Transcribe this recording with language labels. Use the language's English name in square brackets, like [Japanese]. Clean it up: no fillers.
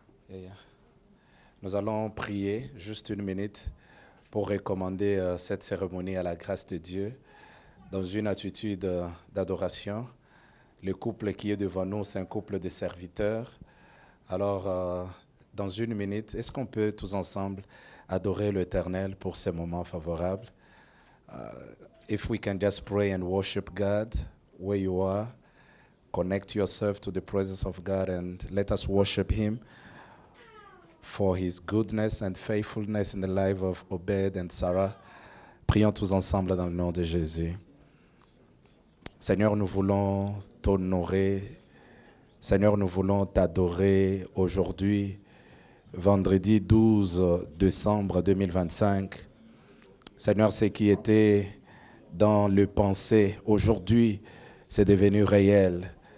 [French] Et nous allons prier juste une minute pour recommander cette cérémonie à la grâce de Dieu dans une attitude d'adoration. Le couple qui est devant nous, c'est un couple de serviteurs. Alors, dans une minute, est-ce qu'on peut tous ensemble adorer l'Éternel pour ces moments favorables? [English] If we can just pray and worship God where you are, connect yourself to the presence of God and let us worship Him for His goodness and faithfulness in the life of Obed and Sarah. [French] Prions tous ensemble dans le nom de Jésus. Seigneur, nous voulons t'honorer. Seigneur, nous voulons t'adorer aujourd'hui, vendredi 12 décembre 2025. Seigneur, ce qui était dans le pensée, aujourd'hui, c'est devenu réel.